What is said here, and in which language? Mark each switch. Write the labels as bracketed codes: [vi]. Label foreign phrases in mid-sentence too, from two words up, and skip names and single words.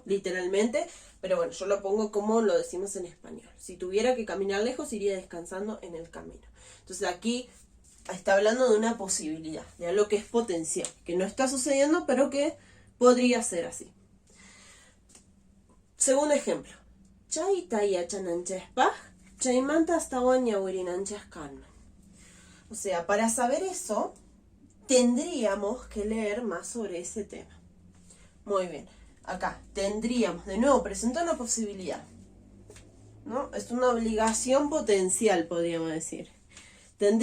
[es] Literalmente, pero bueno, yo lo pongo como lo decimos en español. Si tuviera que caminar lejos, iría descansando en el camino. Entonces aquí está hablando de una posibilidad, de algo que es potencial, que no está sucediendo, pero que podría ser así. Segundo ejemplo. [qu] Chay taya chananchespaj, chaymanta hasta kanman. [es] O sea, para saber eso, tendríamos que leer más sobre ese tema. Muy bien. Acá, tendríamos, de nuevo, presenta una posibilidad, ¿no? Es una obligación potencial, podríamos decir. Tendríamos que hacerlo.